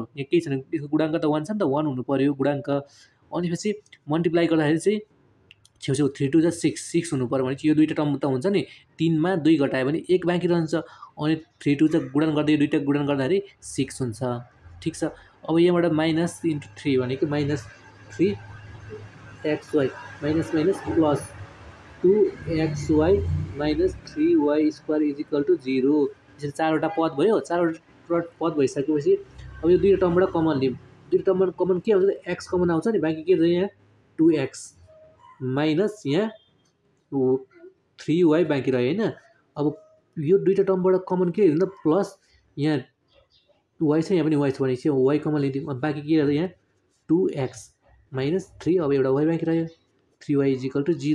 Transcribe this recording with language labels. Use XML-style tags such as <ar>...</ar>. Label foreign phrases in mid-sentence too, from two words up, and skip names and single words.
<ne>यहाँ केही छैन, यसको गुणाङ्क त 1 छ नि त, 1 हुनु पऱ्यो गुणाङ्क। अनि पछि मल्टिप्लाई गर्दाखेरि चाहिँ छेउछेउ 3 2 जा 6 6 हुनु पऱ्यो भने यो दुईवटा टर्म त हुन्छ नि 3 मा 2 घटायो भने 1 बाँकी रहन्छ अनि 3 2 जा गुणन गर्दै यो दुईवटा गुणन गर्दाखेरि 6 हुन्छ ठिक छ। अब यहाँबाट</ne> <en>minus into</en> <ne>3 भनेको</ne> <en>minus 3 xy minus minus plus 2xy minus 3y square is equal to 0</en> <ne>यसरी चारवटा पद भयो चारवटा पद भइसकेपछि अब यो दुईवटा टर्मबाट कमन लिउँ दुईवटा टर्मबाट कमन के आउँछ एक्स कमन आउँछ नि बाँकी के छ यहाँ 2x माइनस यहाँ 3y बाँकी रह्यो होइन। अब यो दुईवटा टर्मबाट कमन के हुन्छ प्लस यहाँ y छ यहाँ पनि y छ भनेपछि y कमन लिदिउँ अब बाँकी के रह्यो यहाँ 2x माइनस 3 अब एउटा y बाँकी रह्यो</ne> <en>3y is equal to 0.</en>